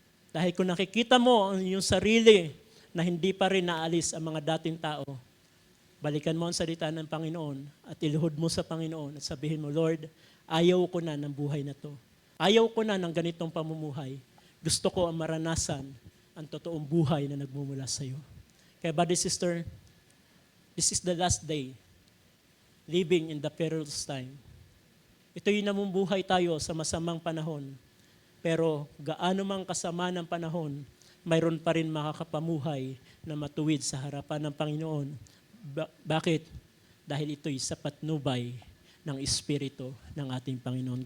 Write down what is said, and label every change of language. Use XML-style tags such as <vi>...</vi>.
<tl>Dahil kung nakikita mo ang iyong sarili na hindi pa rin naalis ang mga dating tao, balikan mo ang salita ng Panginoon at iluhod mo sa Panginoon at sabihin mo, Lord, ayaw ko na ng buhay na to. Ayaw ko na ng ganitong pamumuhay. Gusto ko ang maranasan ang totoong buhay na nagmumula sa iyo.</tl> <en>Kaya brother, sister, this is the last day, living in the perilous time.</en> <tl>Ito'y namumuhay tayo sa masamang panahon. Pero gaano mang kasama ng panahon, mayroon pa rin makakapamuhay na matuwid sa harapan ng Panginoon. Bakit? Dahil ito'y sa patnubay ng Espiritu ng ating Panginoon.</tl>